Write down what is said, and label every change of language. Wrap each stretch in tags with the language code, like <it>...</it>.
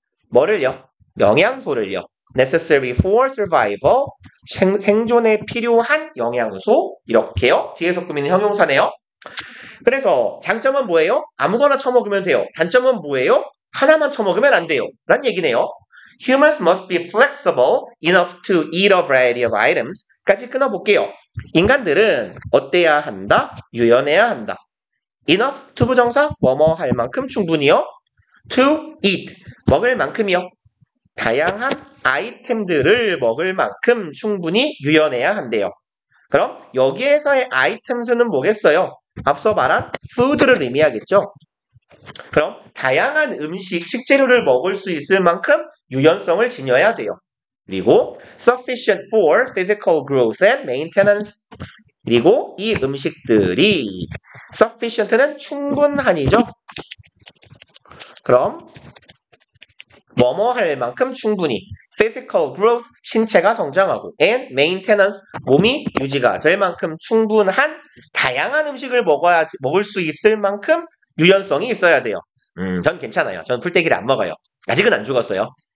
<ko>뭐를요? 영양소를요.</ko> <en>necessary for survival.</en> <ko>생존에 필요한 영양소. 이렇게요. 뒤에서 꾸미는 형용사네요. 그래서 장점은 뭐예요? 아무거나 처먹으면 돼요. 단점은 뭐예요? 하나만 처먹으면 안 돼요. 란 얘기네요.</ko> <en>Humans must be flexible enough to eat a variety of items.</en> <ko>까지 끊어볼게요. 인간들은 어때야 한다? 유연해야 한다. enough to 부정사 뭐뭐 할 만큼 충분히요. to eat 먹을 만큼이요. 다양한 아이템들을 먹을 만큼 충분히 유연해야 한대요. 그럼 여기에서의 아이템수는 뭐겠어요? 앞서 말한 food를 의미하겠죠. 그럼 다양한 식재료를 먹을 수 있을 만큼 유연성을 지녀야 돼요. 그리고</ko> <en>sufficient for physical growth and maintenance.</en> <ko>그리고 이 음식들이 sufficient는 충분한이죠. 그럼 뭐뭐 할 만큼 충분히</ko> <en>physical growth</en> <ko>신체가 성장하고</ko> <en>and maintenance</en> <ko>몸이 유지가 될 만큼 충분한 다양한 음식을 먹을 수 있을 만큼 유연성이 있어야 돼요. 전 괜찮아요. 전 풀떼기를 안 먹어요. 아직은 안 죽었어요.</ko>